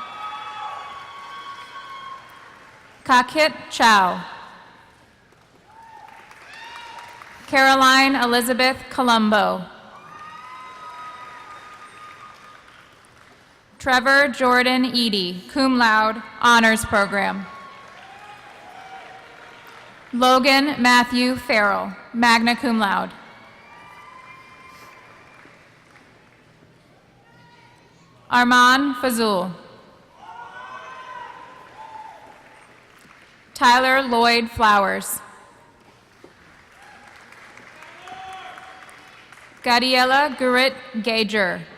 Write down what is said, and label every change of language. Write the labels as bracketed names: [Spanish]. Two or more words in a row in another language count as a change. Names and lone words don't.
[English] Kakit Chow. Caroline Elizabeth Colombo. Trevor Jordan Eady, [Latin] cum laude, [English] honors program. Logan Matthew Farrell, [Latin] magna cum laude. [English] Arman Fazul. Tyler Lloyd Flowers. Gadiela Gurit Gager.